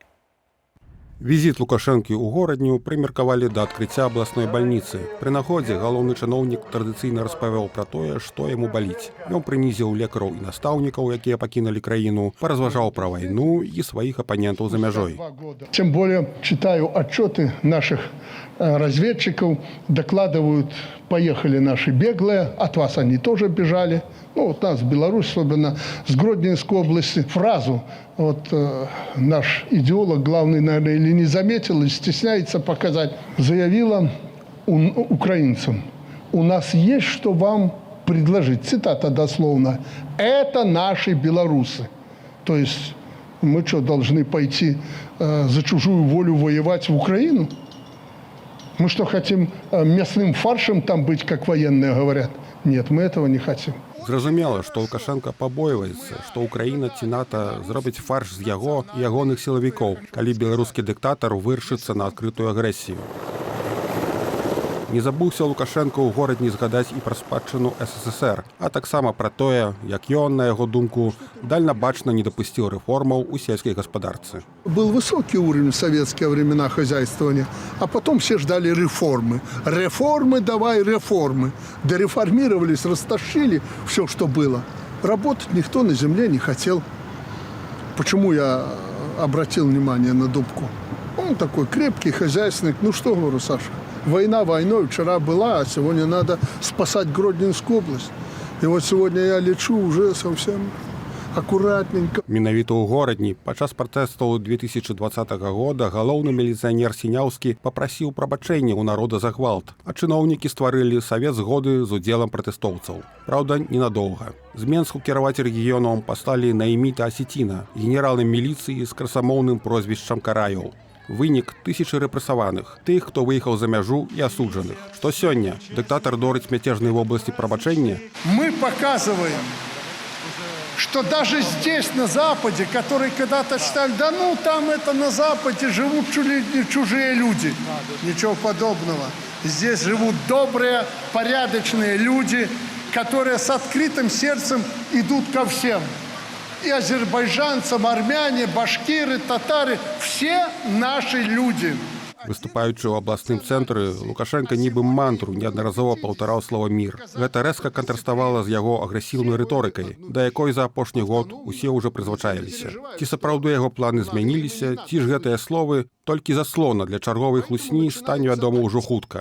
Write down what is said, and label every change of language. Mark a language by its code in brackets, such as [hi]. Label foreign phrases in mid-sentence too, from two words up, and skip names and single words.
[be] Візіт Лукашэнкі ў горадню прымеркавалі да адкрыцця абласной бальніцы. Пры нагодзе галоўны чыноўнік традыцыйна распавёў пра тое, што яму баліць. Ён прынізіў лекараў і настаўнікаў, якія пакінулі краіну, паразважаў пра вайну і сваіх апанентаў за мяжой. [ru] Тем более читаю отчеты наших разведчиков, докладывают, поехали наши беглые, от вас они тоже бежали. Ну, вот нас, Беларусь, особенно с Гродненской области, фразу вот наш идеолог, главный, наверное, или не заметил, или стесняется показать, заявила украинцам: у нас есть что вам предложить. Цитата дословно: это наши белорусы. То есть мы что, должны пойти за чужую волю воевать в Украину? Мы что, хотим мясным фаршем там быть, как военные говорят? Нет, мы этого не хотим. [be] Зразумела, што Лукашенко пабойваецца, што Украіна ці НАТО зробяць фарш з яго і ягоных сілавікоў, калі беларускі дыктатар вырашыцца на адкрытую агрэсію. Не забыўся Лукашенко ў горадні згадаць і пра спадчыну СССР, а таксама пра тое, як ён, на яго думку, дальнабачна не дапусціў рэформаў у сельскай гаспадарцы. [ru] Был высокий уровень в советские времена хозяйствования, а потом все ждали реформы. Реформы, давай реформы. Дореформировались, растащили все, что было. Работать никто на земле не хотел. Почему я обратил внимание на Дубку? Он такой крепкий хозяйственник. Ну что говорю, Саша, война войной, вчера была, а сегодня надо спасать Гродненскую область. И вот сегодня я лечу уже совсем аккуратненько. [be] Менавіта ў горадні падчас пратэстаў 2020 года галоўны міліцыянер Сіняўскі папрасіў прабачэння ў народа за гвалт, а чыноўнікі стварылі савет згоды з удзелам пратэстоўцаў. Праўда, ненадоўга. З Менску кіраваць рэгіёнам паслалі Наіміта Асеціна, генералам міліцыі з красамоўным прозвішчам Караяў. Вынік – тысячы рэпрэсаваных, тых, хто выехаў за мяжу і асуджаных. Што сёння? Дыктатар дорыць мяцежнай вобласці прабачэння? [ru] Мы показываем, что даже здесь, на Западе, которые когда-то считали, да ну там это на Западе живут чужие люди. Ничего подобного. Здесь живут добрые, порядочные люди, которые с открытым сердцем идут ко всем. И азербайджанцам, армяне, башкиры, татары – все наши люди. [be] Выступаючы ў абласным цэнтры, Лукашенко нібы мантру неаднаразова паўтараў слова «мір». Гэта рэзка кантраставала з яго агрэсіўнай рыторыкай, да якой за апошні год усе ўжо прызвычаіліся. Ці сапраўды яго планы змяніліся, ці ж гэтыя словы толькі заслона для чарговай хлусні стане вядома ўжо хутка.